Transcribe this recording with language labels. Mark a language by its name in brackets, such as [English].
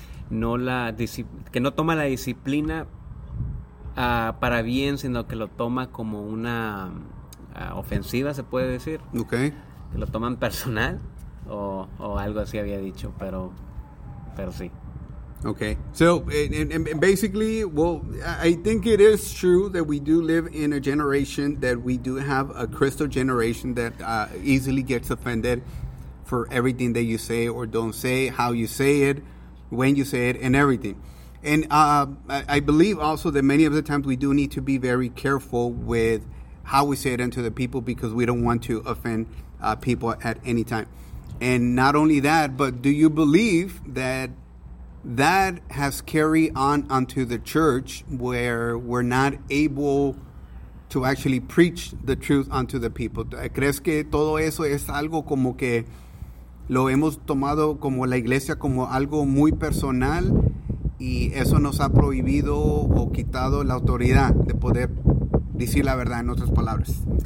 [Spanish] Que no toma la disciplina para bien, sino que lo toma como una ofensiva, se puede decir. [English] Okay. [Spanish] Que lo toman personal o algo así había dicho, pero sí. [English] Okay. So, and basically, well, I think it is true that we do live in a generation that we do have a crystal generation that easily gets offended for everything that you say or don't say, how you say it, when you say it, and everything. And I believe also that many of the times we do need to be very careful with how we say it unto the people, because we don't want to offend people at any time. And not only that, but do you believe that that has carried on unto the church, where we're not able to actually preach the truth unto the people? [Spanish] ¿Crees que todo eso es algo como que lo hemos tomado como la iglesia como algo muy personal, y eso nos ha prohibido o quitado la autoridad de poder decir la verdad, en otras palabras?